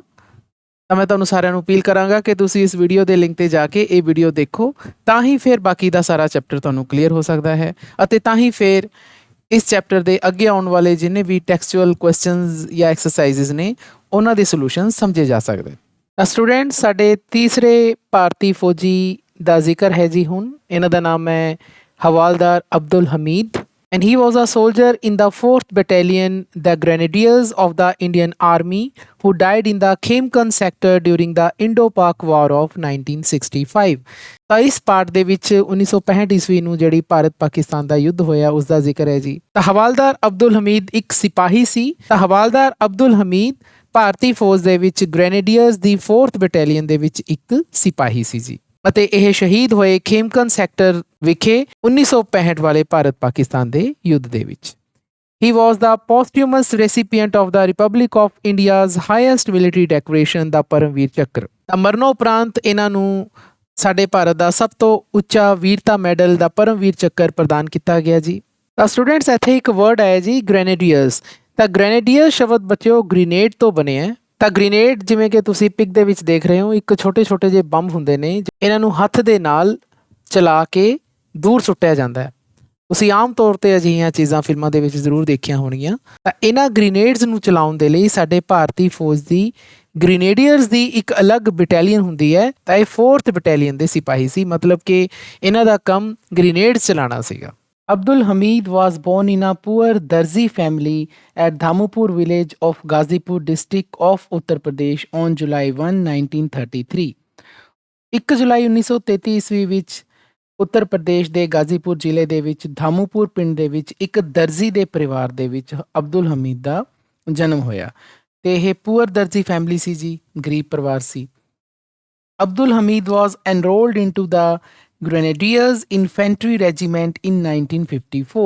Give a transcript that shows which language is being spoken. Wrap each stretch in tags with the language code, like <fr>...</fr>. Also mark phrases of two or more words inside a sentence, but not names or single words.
<pa>ਤਾਂ ਮੈਂ ਤੁਹਾਨੂੰ ਸਾਰਿਆਂ ਨੂੰ ਅਪੀਲ ਕਰਾਂਗਾ ਕਿ ਤੁਸੀਂ ਇਸ ਵੀਡੀਓ ਦੇ ਲਿੰਕ ਤੇ ਜਾ ਕੇ ਇਹ ਵੀਡੀਓ ਦੇਖੋ, ਤਾਂ ਹੀ ਫਿਰ ਬਾਕੀ ਦਾ ਸਾਰਾ ਚੈਪਟਰ ਤੁਹਾਨੂੰ ਕਲੀਅਰ ਹੋ ਸਕਦਾ ਹੈ ਅਤੇ ਤਾਂ ਹੀ ਫਿਰ ਇਸ ਚੈਪਟਰ ਦੇ ਅੱਗੇ ਆਉਣ ਵਾਲੇ ਜਿੰਨੇ ਵੀ</pa> <en>textual questions</en> <pa>ਜਾਂ ਐਕਸਰਸਾਈਜ਼ਸ ਨੇ ਉਹਨਾਂ ਦੇ ਸੋਲੂਸ਼ਨ ਸਮਝੇ ਜਾ ਸਕਦੇ। ਤਾਂ ਸਟੂਡੈਂਟ, ਸਾਡੇ ਤੀਸਰੇ ਭਾਰਤੀ ਫੌਜੀ ਦਾ ਜ਼ਿਕਰ ਹੈ ਜੀ ਹੁਣ। ਇਹਨਾਂ ਦਾ ਨਾਮ ਹੈ ਹਵਾਲਦਾਰ ਅਬਦੁਲ ਹਮੀਦ,</pa> <en>and he was a soldier in the 4th Battalion, the Grenadiers of the Indian Army, who died in the Khemkan sector during the Indo-Pak War of 1965।</en> <pa>ਤਾਂ ਇਸ ਪਾਰਟ ਦੇ ਵਿੱਚ 1965 ਈਸਵੀ ਨੂੰ ਜਿਹੜੀ ਭਾਰਤ ਪਾਕਿਸਤਾਨ ਦਾ ਯੁੱਧ ਹੋਇਆ ਉਸ ਦਾ ਜ਼ਿਕਰ ਹੈ ਜੀ। ਤਾਂ ਹਵਾਲਦਾਰ ਅਬਦੁਲ ਹਮੀਦ ਇੱਕ ਸਿਪਾਹੀ ਸੀ। ਤਾਂ ਹਵਾਲਦਾਰ ਅਬਦੁਲ ਹਮੀਦ ਭਾਰਤੀ ਫੌਜ ਦੇ ਵਿੱਚ ਗ੍ਰੈਨੇਡੀਅਰਸ ਦੀ 4th ਬਟਾਲੀਅਨ ਦੇ ਵਿੱਚ ਇੱਕ ਸਿਪਾਹੀ ਸੀ ਜੀ, ਅਤੇ ਇਹ ਸ਼ਹੀਦ ਹੋਏ ਖੇਮਕਨ ਸੈਕਟਰ ਵਿਖੇ 1965 ਵਾਲੇ ਭਾਰਤ ਪਾਕਿਸਤਾਨ ਦੇ ਯੁੱਧ ਦੇ ਵਿੱਚ।</pa> <en>He was the posthumous recipient of the Republic of India's highest military decoration, the ਪਰਮਵੀਰ ਚੱਕਰ।</en> <pa>ਤਾਂ ਮਰਨੋਪਰਾਂਤ ਇਹਨਾਂ ਨੂੰ ਸਾਡੇ ਭਾਰਤ ਦਾ ਸਭ ਤੋਂ ਉੱਚਾ ਵੀਰਤਾ ਮੈਡਲ ਦਾ ਪਰਮਵੀਰ ਚੱਕਰ ਪ੍ਰਦਾਨ ਕੀਤਾ ਗਿਆ ਜੀ। ਤਾਂ ਸਟੂਡੈਂਟਸ, ਇੱਥੇ ਇੱਕ ਵਰਡ ਆਇਆ ਜੀ ਗ੍ਰੈਨੇਡੀਅਰਸ। ਤਾਂ ਗ੍ਰੈਨੇਡੀਅਰ ਸ਼ਬਦ ਬੱਚਿਓ ਗ੍ਰੀਨੇਡ ਤੋਂ ਬਣੇ ਹੈ। ਤਾਂ ਗ੍ਰੀਨੇਡ, ਜਿਵੇਂ ਕਿ ਤੁਸੀਂ ਪਿਕ ਦੇ ਵਿੱਚ ਦੇਖ ਰਹੇ ਹੋ, ਇੱਕ ਛੋਟੇ ਛੋਟੇ ਜਿਹੇ ਬੰਬ ਹੁੰਦੇ ਨੇ, ਇਹਨਾਂ ਨੂੰ ਹੱਥ ਦੇ ਨਾਲ ਚਲਾ ਕੇ ਦੂਰ ਸੁੱਟਿਆ ਜਾਂਦਾ ਹੈ। ਤੁਸੀਂ ਆਮ ਤੌਰ 'ਤੇ ਅਜਿਹੀਆਂ ਚੀਜ਼ਾਂ ਫਿਲਮਾਂ ਦੇ ਵਿੱਚ ਜ਼ਰੂਰ ਦੇਖੀਆਂ ਹੋਣਗੀਆਂ। ਤਾਂ ਇਹਨਾਂ ਗ੍ਰੀਨੇਡਸ ਨੂੰ ਚਲਾਉਣ ਦੇ ਲਈ ਸਾਡੇ ਭਾਰਤੀ ਫੌਜ ਦੀ ਗ੍ਰੀਨੇਡੀਅਰਸ ਦੀ ਇੱਕ ਅਲੱਗ ਬਟਾਲੀਅਨ ਹੁੰਦੀ ਹੈ। ਤਾਂ ਇਹ 4th ਬਟਾਲੀਅਨ ਦੇ ਸਿਪਾਹੀ ਸੀ, ਮਤਲਬ ਕਿ ਇਹਨਾਂ ਦਾ ਕੰਮ ਗ੍ਰੀਨੇਡਸ ਚਲਾਉਣਾ ਸੀਗਾ।</pa> <en>Abdul Hamid was born in a poor Darzi family at Dhamupur village of Ghazipur district of Uttar Pradesh on July 1, 1933।</en> <pa>1 ਜੁਲਾਈ 1933 ਈਸਵੀ ਵਿੱਚ ਉੱਤਰ ਪ੍ਰਦੇਸ਼ ਦੇ ਗਾਜ਼ੀਪੁਰ ਜ਼ਿਲ੍ਹੇ ਦੇ ਵਿੱਚ ਧਾਮੂਪੁਰ ਪਿੰਡ ਦੇ ਵਿੱਚ ਇੱਕ ਦਰਜੀ ਦੇ ਪਰਿਵਾਰ ਦੇ ਵਿੱਚ ਅਬਦੁਲ ਹਮੀਦ ਦਾ ਜਨਮ ਹੋਇਆ। ਤੇ ਇਹ</pa> <en>poor darzi family</en> <pa>ਸੀ ਜੀ, ਗਰੀਬ ਪਰਿਵਾਰ ਸੀ।</pa> <en>ਅਬਦੁਲ ਹਮੀਦ was enrolled into the Grenadiers Infantry Regiment in 1954।</en>